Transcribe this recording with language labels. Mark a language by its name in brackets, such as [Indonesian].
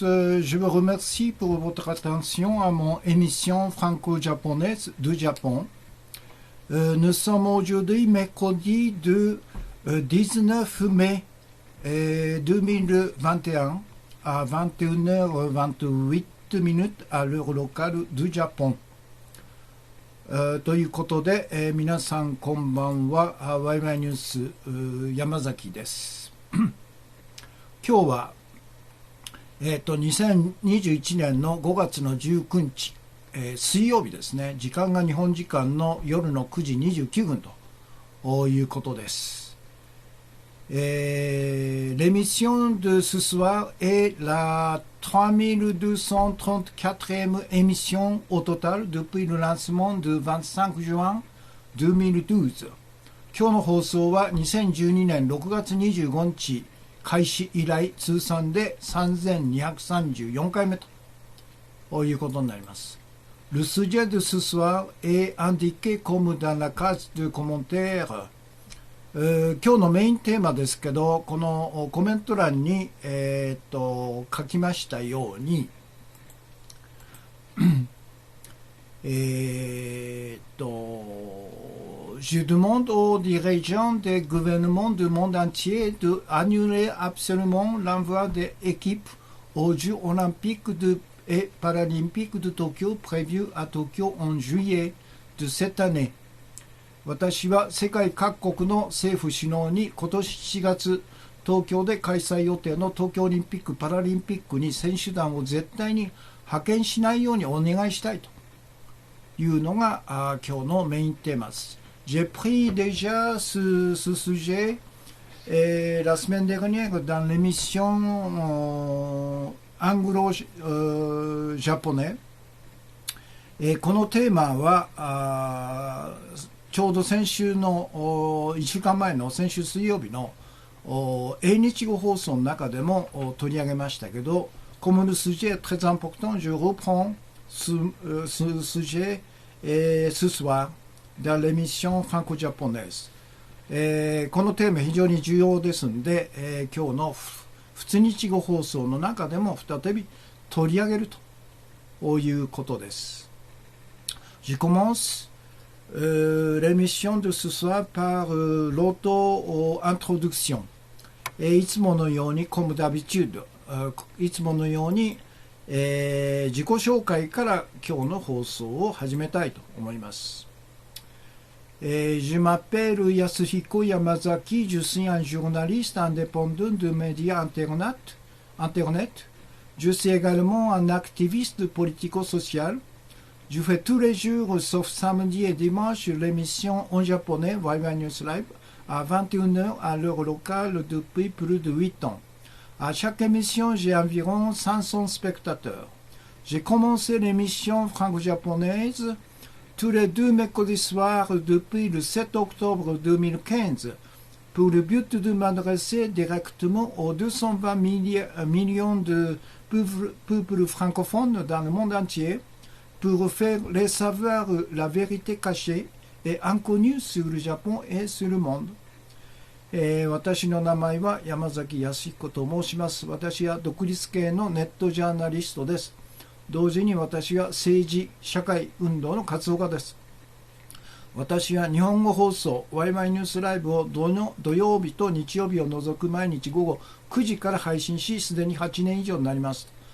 [French] Je vous remercie pour votre attention à mon émission franco-japonaise du Japon. Nous sommes aujourd'hui mercredi de 19 mai 2021 à 21h28 minutes à l'heure locale du Japon. [Japanese] ということで、皆さんこんばんは。ワイワイニュース山崎です。今日は2021年の5月の19日、水曜日ですね。時間が日本時間の夜の9時29分ということです。 [French] L'émission de ce soir est la 3234e émission au total depuis le lancement de 25 juin 2012。 [Japanese] 今日の放送は2012年6月25日開始以来通算で3234回目ということになります。 [French] Le sujet de ce soir est indiqué comme dans la case de commentaires。 [Japanese] 今日のメインテーマですけど、このコメント欄に、書きましたように、 [French] Je demande aux dirigeants des gouvernements du monde entier d'annuler absolument l'envoi des équipes aux Jeux olympiques et paralympiques de Tokyo prévus à Tokyo en juillet de cette année。 [Japanese] 私は世界各国の政府首脳に今年7月東京で開催予定の東京オリンピック・パラリンピックに選手団を絶対に派遣しないようにお願いしたいというのが今日のメインテーマです。 [French] J'ai pris déjà ce sujet la semaine dernière dans l'émission anglo-japonais。 [Japanese] このテーマはちょうど先週の1週間前の先週水曜日の英日語放送の中でも取り上げましたけど、 [French] comme le sujet est très important, je reprends ce sujet ce soir dans l'émission franco-japonaise。 [Japanese] このテーマ非常に重要ですので、今日の普通日語放送の中でも再び取り上げるということです。 [French] Je commence l'émission de ce soir par l'auto-introduction。 [Japanese] いつものように、 [French] comme d'habitude、 [Japanese] いつものように、自己紹介から今日の放送を始めたいと思います。 [French] Je m'appelle Yasuhiko Yamazaki, je suis un journaliste indépendant de médias Internet. Je suis également un activiste politico-social。Je fais tous les jours, sauf samedi et dimanche, l'émission en japonais Waiwai News Live à 21h à l'heure locale depuis plus de 8 ans. À chaque émission, j'ai environ 500 spectateurs. J'ai commencé l'émission franco-japonaise tous les deux mercredis soirs depuis le 7 octobre 2015 pour le but de m'adresser directement aux 220 millions de peuples francophones dans le monde entier。pour faire les savoir la vérité cachée et inconnue sur le Japon et sur le monde。 [Japanese] 私の名前は山崎康彦と申します。私は独立系のネットジャーナリストです。同時に私は政治・社会運動の活動家です。私は日本語放送ワイワイニュースライブを土曜日と日曜日を除く毎日午後9時から配信し、すでに8年以上になります。